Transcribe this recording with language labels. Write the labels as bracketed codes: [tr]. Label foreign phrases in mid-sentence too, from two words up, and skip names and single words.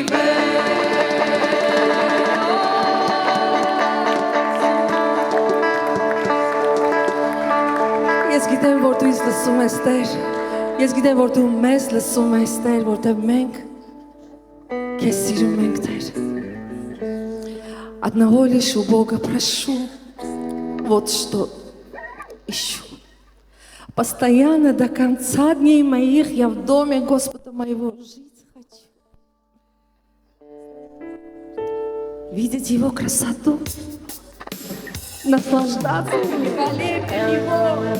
[hy] վեր Ես գիտեմ, որ դու ինձ լսում ես, Տեր Ես գիտեմ, որ դու մեզ լսում ես, Տեր, որտեղ մենք քեզ սիրում ենք, Տեր [ru] Одного лишь у Бога прошу, вот что ищу. Постоянно до конца дней моих я в доме Господа моего жить хочу. Видеть Его красоту, наслаждаться великолепием Его.